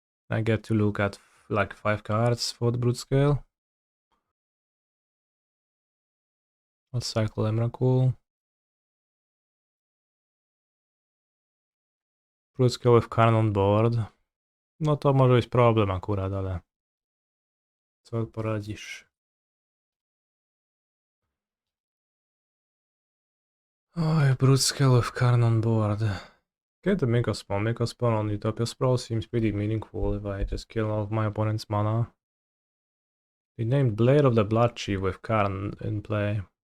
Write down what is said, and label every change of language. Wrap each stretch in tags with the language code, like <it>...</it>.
<en>I get to look at like 5 cards for the Broodscale. I'll cycle Emrakul. Broodscale with Karn on board.</en> <pl>No to może być problem akurat, ale co poradzisz?</pl> <en>Oh, Broodscale with Karn on board. Get the Mycospawn. Mycospawn on Utopia Sprawl seems pretty meaningful if I just kill all of my opponent's mana. They named Blade of the Bloodchief with Karn in play.</en>